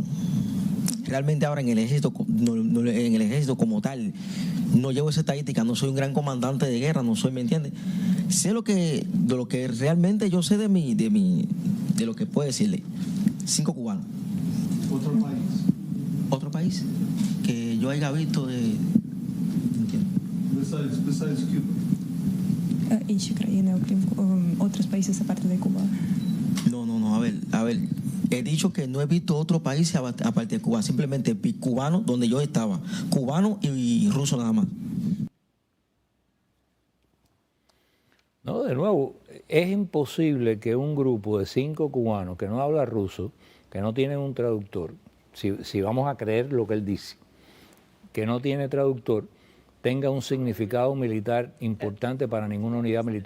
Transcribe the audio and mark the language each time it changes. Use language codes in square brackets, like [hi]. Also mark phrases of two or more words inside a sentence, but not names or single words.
[es] Realmente ahora en el ejército como tal, no llevo esa estadística, no soy un gran comandante de guerra, no soy, ¿me entiendes? Sé de lo que realmente yo sé de lo que puedo decirle. 5 cubanos. ¿Otro país? ¿Otro país? Que yo haya visto de... [en] Besides Cuba. [uk] Інші країни, окрім [es] otros países aparte de Cuba. No, a ver. He dicho que no he visto otro país aparte de Cuba, simplemente vi cubano donde yo estaba, cubano y ruso nada más. No, de nuevo, es imposible que un grupo de 5 cubanos que no habla ruso, que no tienen un traductor, si vamos a creer lo que él dice, que no tiene traductor, tenga un significado militar importante para ninguna unidad militar.